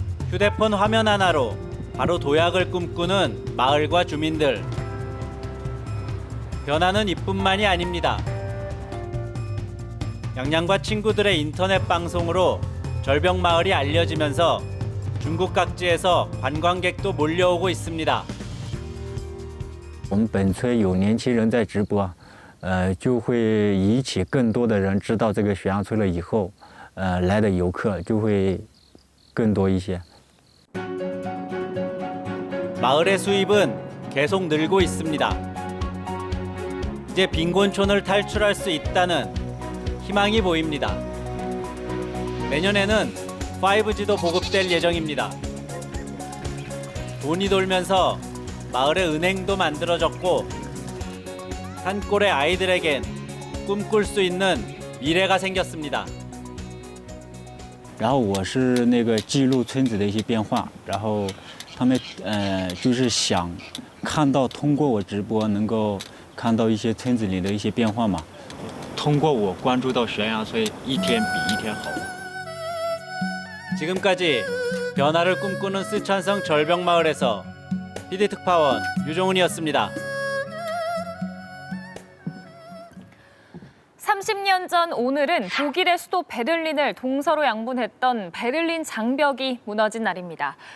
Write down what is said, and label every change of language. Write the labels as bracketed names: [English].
[Korean] 휴대폰 화면 하나로 바로 도약을 꿈꾸는 마을과 주민들. 변화는 이뿐만이 아닙니다. 양양과 친구들의 인터넷 방송으로 절벽마을이 알려지면서 중국 각지에서 관광객도 몰려오고 있습니다. [Chinese] 我们本村有年轻人在直播，就会引起更多的人知道这个雪阳村了以后，来的游客就会更多一些。 [Korean] 마을의 수입은 계속 늘고 있습니다. 이제 빈곤촌을 탈출할 수 있다는 희망이 보입니다. 내년에는 5G도 보급될 예정입니다. 돈이 돌면서 마을의 은행도 만들어졌고 산골의 아이들에겐 꿈꿀 수 있는 미래가 생겼습니다. [Chinese] 然后我是那个记录村子的一些变化，然后他们就是想看到通过我直播能够看到一些村子里的一些变化嘛。通过我关注到悬崖村一天比一天好。 [Korean] 지금까지 변화를 꿈꾸는 쓰촨성 절벽마을에서 PD 특파원 유종훈이었습니다. 30년 전 오늘은 독일의 수도 베를린을 동서로 양분했던 베를린 장벽이 무너진 날입니다.